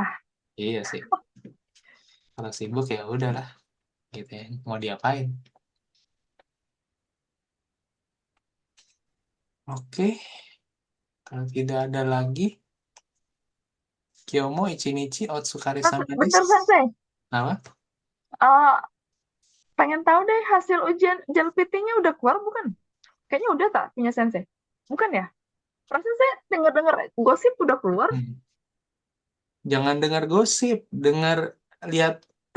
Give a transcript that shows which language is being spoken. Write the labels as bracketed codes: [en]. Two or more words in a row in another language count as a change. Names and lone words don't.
[id] iya sih. Kalau sibuk ya udahlah, gitu ya. Mau diapain? Oke, kalau tidak ada lagi, [ja] 今日も一日お疲れさま [id] Bentar [ja] desu. [id] Sensei. Apa? Eh, pengen tahu deh hasil ujian JLPT-nya udah keluar bukan? Kayaknya udah tak punya Sensei. Bukan ya? Perasaan saya dengar-dengar gosip udah keluar. Hmm. Jangan dengar gosip, dengar lihat